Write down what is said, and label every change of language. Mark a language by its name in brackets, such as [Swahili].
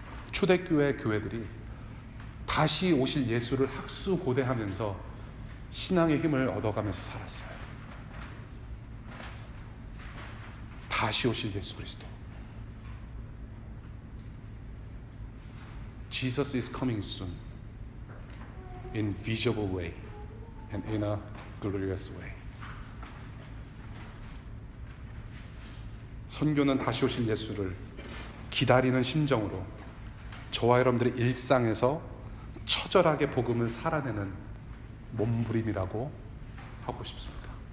[Korean] 초대교회 교회들이 다시 오실 예수를 학수고대하면서 신앙의 힘을 얻어가면서 살았어요. 다시 오실 예수 그리스도. [English] Jesus is coming soon in visible way and in a glorious way. [Korean] 선교는 다시 오실 예수를 기다리는 심정으로 저와 여러분들의 일상에서 처절하게 복음을 살아내는 몸부림이라고 하고 싶습니다.